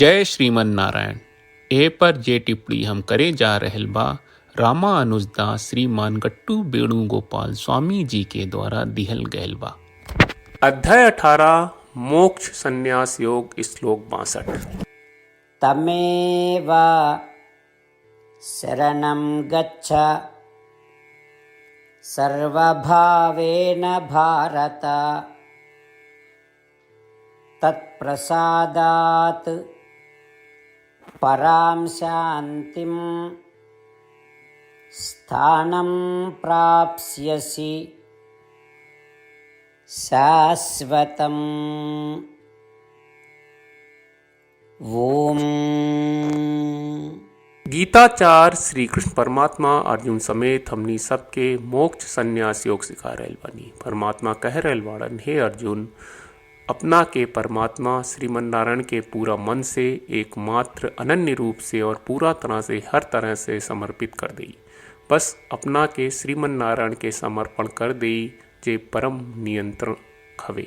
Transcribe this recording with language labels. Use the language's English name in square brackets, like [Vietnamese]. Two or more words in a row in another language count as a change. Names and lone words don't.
[Bhojpuri] जय श्रीमन नारायण। ए पर जे टिप्पणी हम करे जा रहल बा रामानुजदास श्रीमान गट्टू वेणुगोपाल स्वामी जी के द्वारा दिहल गयल बा। अध्याय 18 मोक्ष संन्यास योग श्लोक 62। [Sanskrit] तमेव शरणं गच्छ सर्वभावेन भारत तत्प्रसादात् परां शान्तिं स्थानं प्राप्स्यसि शाश्वतम्। ओम। [Bhojpuri] गीताचार्य श्री कृष्ण परमात्मा अर्जुन समेत हमनी सबके मोक्ष संन्यास योग सिखा रहल बानी। परमात्मा कह रहल बाड़न, हे अर्जुन, अपना के परमात्मा श्रीमन नारायण के पूरा मन से एकमात्र अनन्य रूप से और पूरा तरह से हर तरह से समर्पित कर देई। बस अपना के श्रीमन नारायण के समर्पण कर देई जे परम नियंत्रण हवे।